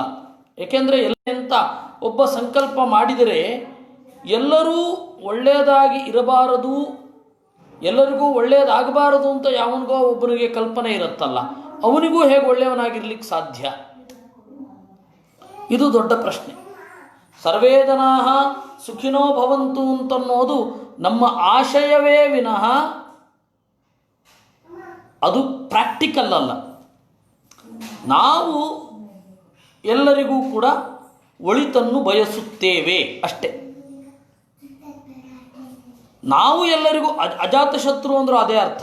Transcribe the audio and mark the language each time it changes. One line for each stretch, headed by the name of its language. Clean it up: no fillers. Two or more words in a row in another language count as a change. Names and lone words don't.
Kannada: ಏಕೆಂದರೆ ಅಂತ ಒಬ್ಬ ಸಂಕಲ್ಪ ಮಾಡಿದರೆ ಎಲ್ಲರೂ ಒಳ್ಳೆಯದಾಗಿ ಇರಬಾರದು, ಎಲ್ಲರಿಗೂ ಒಳ್ಳೆಯದಾಗಬಾರದು ಅಂತ ಯಾವನಿಗೋ ಒಬ್ಬನಿಗೆ ಕಲ್ಪನೆ ಇರುತ್ತಲ್ಲ, ಅವನಿಗೂ ಹೇಗೆ ಒಳ್ಳೆಯವನಾಗಿರ್ಲಿಕ್ಕೆ ಸಾಧ್ಯ? ಇದು ದೊಡ್ಡ ಪ್ರಶ್ನೆ.
Sanskrit: ಸರ್ವೇ ಜನಾಃ ಸುಖಿನೋ ಭವಂತು
Kannada: ಅಂತನ್ನೋದು ನಮ್ಮ ಆಶಯವೇ ವಿನಃ ಅದು ಪ್ರಾಕ್ಟಿಕಲ್ ಅಲ್ಲ. ನಾವು ಎಲ್ಲರಿಗೂ ಕೂಡ ಒಳಿತನ್ನು ಬಯಸುತ್ತೇವೆ ಅಷ್ಟೇ. ನಾವು ಎಲ್ಲರಿಗೂ ಅಜಾತಶತ್ರು ಅಂದರೂ ಅದೇ ಅರ್ಥ.